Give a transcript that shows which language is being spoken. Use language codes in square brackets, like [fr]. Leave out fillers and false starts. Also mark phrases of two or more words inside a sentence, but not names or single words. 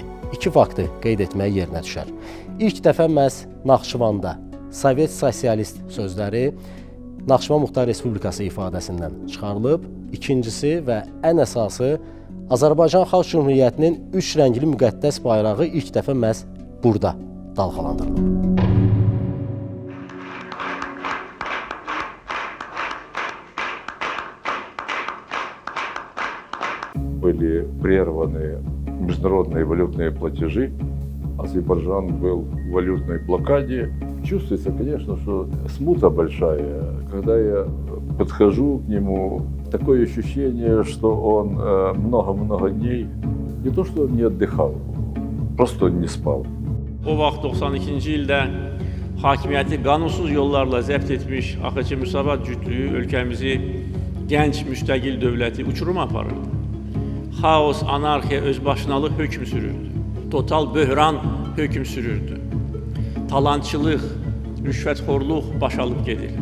[az] İki faktı qeyd etmək yerinə düşər. İlk dəfə məhz Naxçıvanda Sovet sosialist sözləri Naxçıvan Muxtar Respublikası ifadəsindən çıxarılıb. İkincisi və ən əsası Azərbaycan Xalq Cümhuriyyətinin üç rəngli müqəddəs bayrağı ilk dəfə məhz burada dalğalandırılıb. [ru] Были прерваны международные валютные платежи. Азербайджан был в валютной блокаде. Чувствуется, конечно, что смута большая. Когда я подхожу к нему, такое ощущение, что он много-много дней не то что не отдыхал, просто не спал. [az] O vaxt 92-ci ildə hakimiyyəti qanunsuz yollarla zəbt etmiş AXC Müsavat cütlüyü ölkəmizi gənc müstəqil dövləti uçuruma aparırdı. Xaos, anarxiya, özbaşınalıq hökm sürürdü. Total böhran hökm sürürdü. Talançılıq, rüşvətxorluq baş alıb gedirdi.